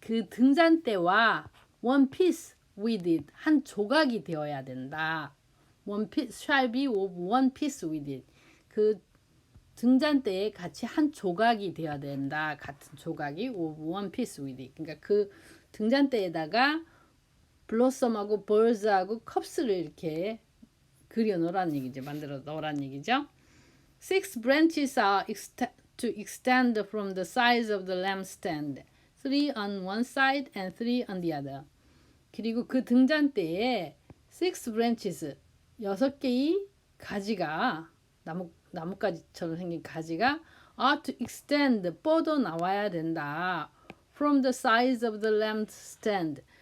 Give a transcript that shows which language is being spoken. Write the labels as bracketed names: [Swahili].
[Korean] 그 등잔대와 one piece with it, 한 조각이 되어야 된다. [English] one piece shall be of one piece with it. [Korean] 그 등잔대에 같이 한 조각이 되어야 된다. 같은 조각이 of one piece with it. 그러니까 그 등잔대에다가 블로썸하고 벌즈하고 컵스를 이렇게 그려 놓으라는 얘기죠. 만들어 놓으라는 얘기죠. [English] Six branches are to extend from the sides of the lampstand. 3 on one side and 3 on the other. [Korean] 그리고 그 등잔대에 six branches, 6개의 가지가 나뭇가지처럼 생긴 가지가 are to extend, 뻗어 나와야 된다. [English] From the sides of the lampstand.